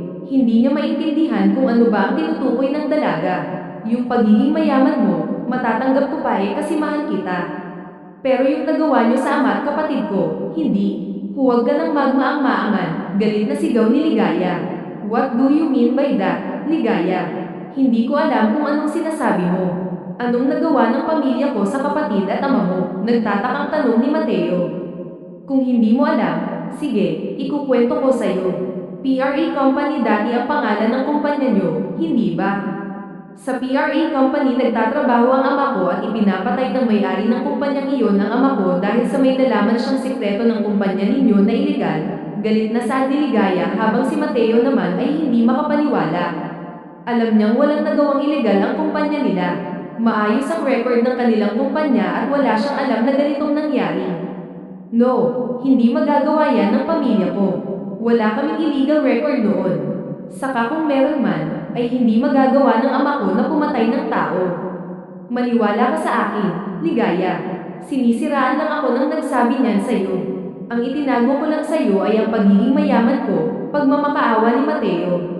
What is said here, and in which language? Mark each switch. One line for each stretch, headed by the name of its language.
Filipino: Hindi niya maintindihan kung ano ba ang tinutukoy ng dalaga. Yung pagiging mayaman mo, matatanggap ko pa kasi mahal kita. Pero yung nagawa niyo sa ama at kapatid ko, hindi. Huwag ka nang magmaang-maangan, galit na sigaw ni Ligaya.
English: What do you mean by that, Ligaya?
Filipino: Hindi ko alam kung anong sinasabi mo. Anong nagawa ng pamilya ko sa kapatid at ama mo? Nagtatakang tanong ni Mateo. Kung hindi mo alam, sige, ikukwento ko sa'yo. PRA Company dati ang pangalan ng kumpanya nyo, hindi ba? Sa PRA Company nagtatrabaho ang ama ko at ipinapatay ng may-ari ng kumpanyang iyon ang ama ko dahil sa may nalaman siyang sikreto ng kumpanya ninyo na ilegal. Galit na saad ni Ligaya habang si Mateo naman ay hindi makapaniwala. Alam niyang walang nagawang ilegal ang kumpanya nila. Maayos ang record ng kanilang kumpanya at wala siyang alam na ganitong nangyari. No, hindi magagawa yan ng pamilya ko. Wala kaming illegal record noon. Saka kung meron man, ay hindi magagawa ng ama ko na pumatay ng tao. Maniwala ka sa akin, Ligaya. Sinisiraan lang ako nang nagsabi niyan sa'yo. Ang itinago ko lang sa'yo ay ang pagiging mayaman ko, pagmamakaawa ni Mateo.